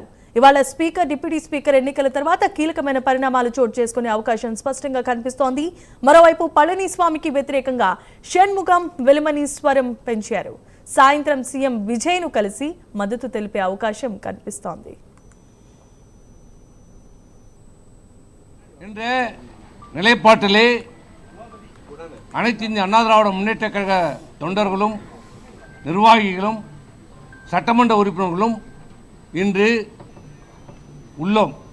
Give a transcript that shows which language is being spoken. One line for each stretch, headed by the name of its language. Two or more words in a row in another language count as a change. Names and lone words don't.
Telugu: ఇవాళ స్పీకర్, డిప్యూటీ స్పీకర్ ఎన్నికల తర్వాత కీలకమైన పరిణామాలు చోటు చేసుకునే అవకాశం స్పష్టంగా కనిపిస్తోంది. మరోవైపు పళనిస్వామికి వ్యతిరేకంగా షణ్ముగం వెలుమని స్వరం పెంచారు. సాయంత్రం సీఎం విజయ్ను కలిసి మద్దతు తెలిపే అవకాశం కనిపిస్తోంది.
Tamil: என்ற நிலைப்பாட்டிலே அனைத்து இந்திய அண்ணா திராவிட முன்னேற்ற கழக தொண்டர்களும் நிர்வாகிகளும் சட்டமன்ற உறுப்பினர்களும் இன்று உள்ளோம்.